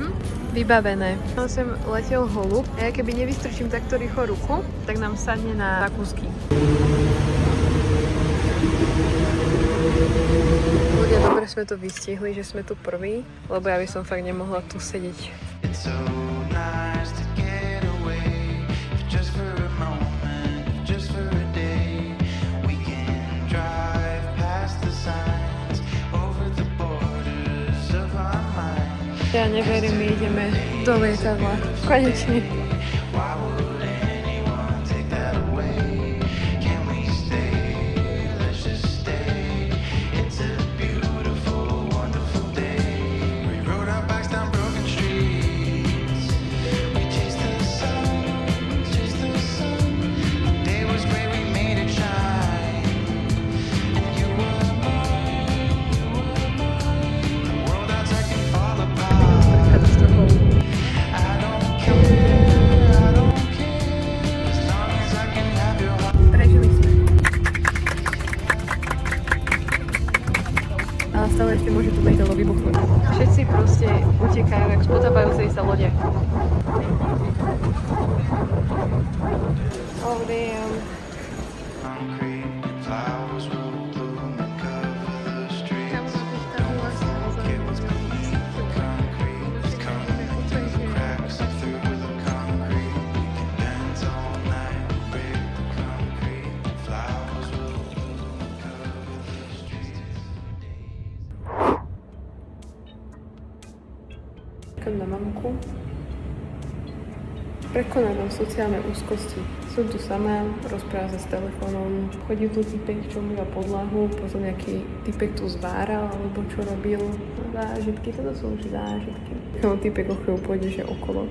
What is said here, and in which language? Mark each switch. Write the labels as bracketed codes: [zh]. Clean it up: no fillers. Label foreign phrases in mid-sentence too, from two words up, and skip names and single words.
[sk] Vybavené. Tam sem letel holub a ja keby nevystrčím takto rýchlo ruku, tak nám sadne na kúsky. Ľudia, dobre sme to vystihli, že sme tu prví, lebo ja by som fakt nemohla tu sedieť. [en] It's so nice to get away, just for a moment, just for a day. We can drive past the signs, over the borders of our minds. [sk] Ja neverím, my ideme do lietadla. Konečne. [en] Why would anyone take that away? Can we stay? Let's just stay. It's a beautiful, wonderful day. We rode our bikes down broken streets. We chased the sun, chased the sun. The day was great, we made it shine. And you were mine, you were mine. The world outside can fall apart. I don't care, as long as I can have your heart. [sk] Prežili sme. Ale stále ešte môže to lietadlo vybuchnúť. Všetci proste utekajú jak z potápajúcej sa lode. [en] Oh damn. Concrete flowers will bloom and cover the streets. [sk] Kámo, máš tam vlastne [en] It was beneath the concrete, coming through the cracks and through the concrete. We can dance all night, break the concrete. Flowers will bloom and cover the streets. [sk] čakám na mamku. Prekonávam sociálne úzkosti. Som tu sama, rozprávam sa s telefónom, chodí tu typek, čo umýva podlahu, potom nejaký typek tu zváral, alebo čo robil. Zážitky, toto sú už zážitky. No, typek o chvíľu pôjde, že okolo.